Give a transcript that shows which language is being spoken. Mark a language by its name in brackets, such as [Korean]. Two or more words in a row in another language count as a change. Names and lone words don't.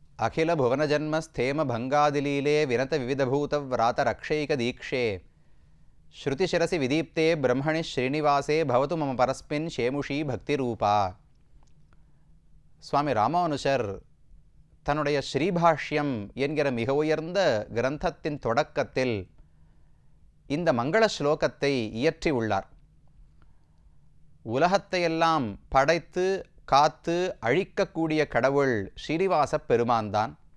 [Sanskrit] अखिल भुवनजन्म स्थेम भंगादिलीले विनत विविधभूत व्रात रक्षैक दीक्षे श्रुतिशिरसि विदीप्ते ब्रह्मणि श्रीनिवासे भवतु मम परस्मिन् शेमुषी भक्तिरूपा. [Tamil] சுவாமி ராமானுஜர் தன்னுடைய ஸ்ரீபாஷ்யம் என்கிற மிக உயர்ந்த கிரந்தத்தின் தொடக்கத்தில் இந்த மங்கள ஸ்லோகத்தை இயற்றியுள்ளார். உலகத்தையெல்லாம் படைத்து காத்து அழிக்கக்கூடிய கடவுள் ஸ்ரீனிவாச பெருமான்தான்.